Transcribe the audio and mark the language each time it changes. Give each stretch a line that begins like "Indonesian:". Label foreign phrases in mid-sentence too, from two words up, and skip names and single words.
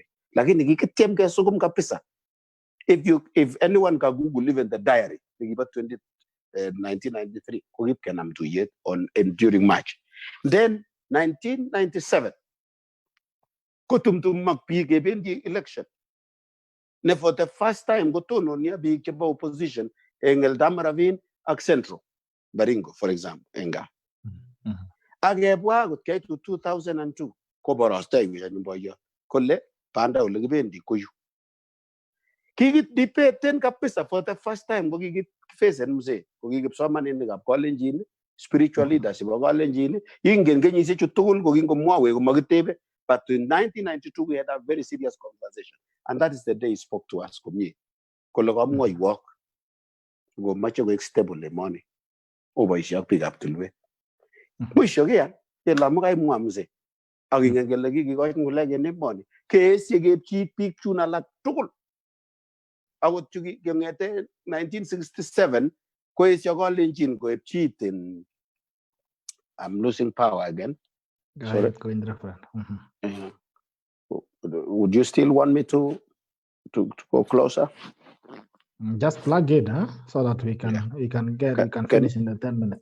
Kalenjin: Lakini kikityem kesugum kabisa.
English: If anyone can Google even the diary,
Kalenjin: nekibo 1993, kokip kenam tuyet
English: during March. Then 1997,
Kalenjin: kotumtumak biik kebendi election. Ne
English: for the first time
Kalenjin: kotononia biik chebo opposition eng Eldama Ravine ak Central Baringo,
English: for example,
Kalenjin: enga. Akebwa kot kaitu 2002 koborostoi wiyan boiyot kole panda ole kibendi koyu. Kikidebeten kabisa
English: for the first time
Kalenjin: ko kikifacen mzee ko kikipsomaninikab Kalenjin,
English: spiritual leaders
Kalenjin: chebo Kalenjin, ingen kenyisiek chu tugul ko kingomwowe komakitebe.
English: But in 1992 we had a very serious conversation, and that is the day he spoke to us
Kalenjin: komie kole kamwoiwok ngomache koek stable emoni oboisie ak biikab tulwet. Mwisho kea kele amu kaimwa mzee ak ingen kele kikikochi ng'ulek en emoni keesye kepchi biik chun alak tugul. Akot chu keng'ete 1967 koesyo Kalenjin koepchi in
English: I'm losing power again. Sorry. Would you still want me to go closer? Just plug it, huh? So that we can finish in the 10 minutes.